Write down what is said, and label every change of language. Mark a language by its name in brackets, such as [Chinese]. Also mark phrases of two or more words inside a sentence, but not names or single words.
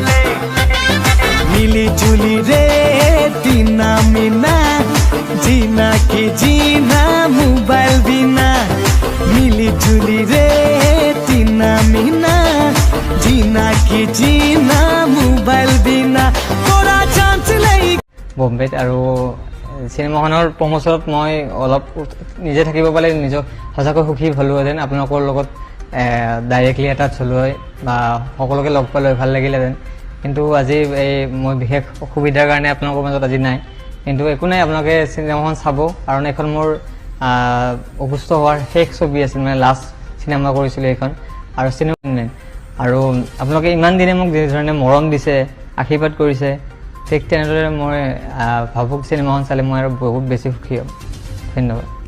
[Hindi] मिली जुली रे तीना मीना जीना की जीना मोबाइल बिना मिली जुली रे तीना मीना जीना की जीना मोबाइल बिना तोरा चांस ले [Assamese] বম্বেত আৰু চিনেমাখনৰ প্ৰমোচনত মই অলপ নিজে থাকিব পালে নিজক সঁচাকৈ সুখী হ'লোহেঁতেন আপোনালোকৰ লগত [English] directly attach [Assamese] হ'লো হয় বা সকলোকে লগ পালে ভাল লাগিলেহেঁতেন কিন্তু আজি এই মই বিশেষ অসুবিধাৰ কাৰণে আপোনালোকৰ মাজত আজি নাই কিন্তু একো নাই আপোনালোকে চিনেমাখন চাব কাৰণ এখন মোৰ অসুস্থ হোৱাৰ শেষ ছবি আছিল মানে [English] last cinema [Assamese] কৰিছিলোঁ এইখন আৰু চিনেমা আৰু আপোনালোকে ইমান দিনে মোক যিধৰণে মৰম দিছে আশীৰ্বাদ কৰিছে ঠিক তেনেদৰে মই ভাবুক চিনেমাখন চালে মই আৰু বহুত বেছি সুখী হ'ম ধন্যবাদ